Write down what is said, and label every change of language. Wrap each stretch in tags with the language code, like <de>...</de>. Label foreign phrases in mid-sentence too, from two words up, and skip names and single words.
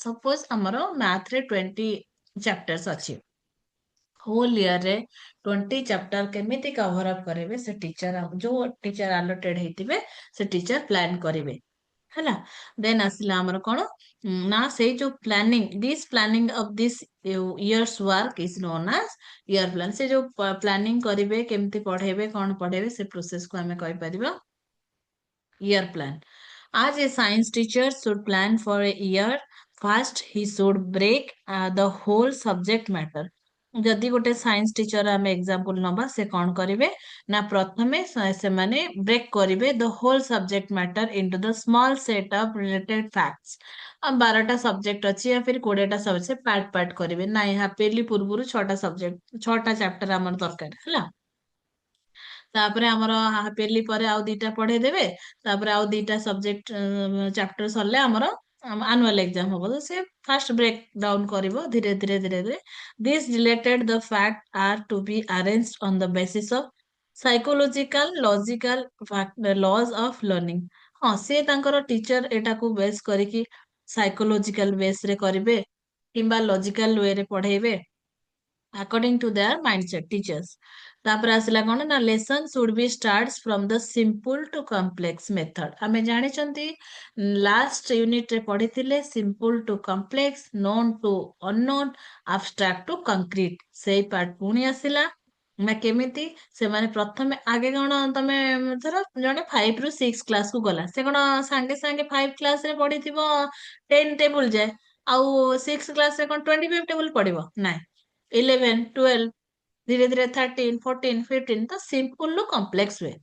<or>ସପୋଜ ଆମର ମ୍ୟାଥରେ 20 ଚାପ୍ଟର୍ସ ଅଛି,</or> <en>whole yearରେ</en> <or>20 ଚାପ୍ଟର କେମିତି</or> <en>cover up</en> <or>କରିବେ, ସେ ଟିଚର, ଯୋଉ ଟିଚର ଆଲର୍ଟେଡ ହେଇଥିବେ ସେ ଟିଚର ପ୍ଲାନ୍ କରିବେ, ହେଲା। ଦେନ୍ ଆସିଲା ଆମର କଣ ନା ସେଇ ଯୋଉ ପ୍ଲାନିଂ,</or> <en>this planning of this year's work is known as year plan.</en> <or>ସେ ଯୋଉ ପ୍ଲାନିଂ କରିବେ, କେମିତି ପଢେଇବେ, କଣ ପଢେଇବେ, ସେ ପ୍ରୋସେସକୁ ଆମେ କହିପାରିବା</or> <en>year plan. As a science teacher should plan for a year, first he should break the whole subject matter.</en> <or>ଯଦି ଗୋଟେ</or> <en>science teacher</en> <or>ଆମେ ଏକ୍ସାମ୍ପଲ ନବା, ସେ କଣ କରିବେ ନା ପ୍ରଥମେ ସେମାନେ ବ୍ରେକ୍ କରିବେ</or> <en>the whole subject matter into the small set of related facts.</en> <or>12ଟା ସବଜେକ୍ଟ ଅଛି</or> <hi>या फिर</hi> <or>20ଟା ସବଜେକ୍ଟ, ସେ ପାର୍ଟ ପାର୍ଟ କରିବେ। ନାଇଁ, ହାପିଲି ପୂର୍ବରୁ 6ଟା ସବଜେକ୍ଟ, 6ଟା ଚାପ୍ଟର ଆମର ଦରକାର ହେଲା। ତାପରେ ଆମର ହାପିଲି ପରେ ଆଉ 2ଟା ପଢେଇ ଦେବେ, ତାପରେ ଆଉ 2ଟା ସବଜେକ୍ଟ ଚାପ୍ଟର ସରିଲେ ଆମର</or> <en>annual exam</en> <or>ହବ, ତ ସେ</or> <en>first break down</en> <or>କରିବ ଧୀରେ ଧୀରେ ଧୀରେ ଧୀରେ।</or> <en>this related the fact are to be arrange on the basis of psychological logical laws of learning.</en> <or>ହଁ, ସେ ତାଙ୍କର ଟିଚର ଏଟାକୁ ବେସ୍ କରିକି</or> <en>psychological base</en> <or>ରେ କରିବେ କିମ୍ବା</or> <en>logical way</en> <or>ରେ ପଢେଇବେ,</or> <en>according to their mindset teachers।</en> <or>ତାପରେ ଆସିଲା କଣ ନା ଲେସନ</or> <en>should be starts from the simple to complex method।</en> <or>ଆମେ ଜାଣିଛନ୍ତି</or> <en>last unit</en> <or>ରେ ପଢିଥିଲେ</or> <en>simple to complex, known to unknown, abstract to concrete।</en> <or>ସେଇ ପାର୍ଟ ପୁଣି ଆସିଲା ନା କେମିତି ସେମାନେ ପ୍ରଥମେ ଆଗେ କଣ, ତମେ ଧର ଜଣେ 5 ରୁ 6 କ୍ଲାସ କୁ ଗଲା, ସେ କଣ ସାଙ୍ଗେ ସାଙ୍ଗେ 5 କ୍ଲାସ ରେ ପଢିଥିବ 10 ଟେବୁଲ ଯାଏ, ଆଉ 6 କ୍ଲାସ ରେ କଣ 25 ଟେବୁଲ ପଢିବ? ନାଇଁ, 11 12 ଧୀରେ ଧୀରେ 13 14 15, ତ ସିମ୍ପଲ ରୁ କମ୍ପ୍ଲେକ୍ସ ହୁଏ।</or>